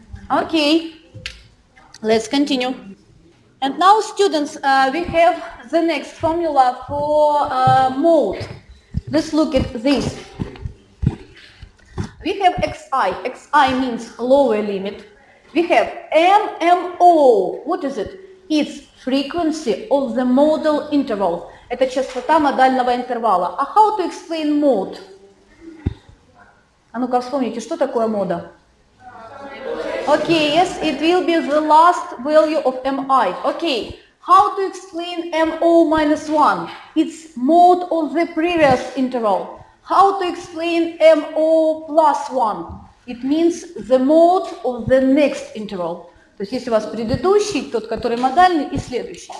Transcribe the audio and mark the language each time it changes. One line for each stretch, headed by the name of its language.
English: Okay, let's continue. And now, students, we have the next formula for mode. Let's look at this. We have xi. Xi means lower limit. We have MMO. What is it? It's frequency of the modal interval.
Russian: Это частота модального интервала.
English: А how to explain mode?
Russian: А ну-ка вспомните, что такое мода?
English: Okay, yes, it will be the last value of mi. Okay, how to explain mo minus 1? It's mode of the previous interval. How to explain mo plus 1? It means the mode of the next interval.
Russian: То есть если у вас предыдущий, тот, который модальный, и следующий.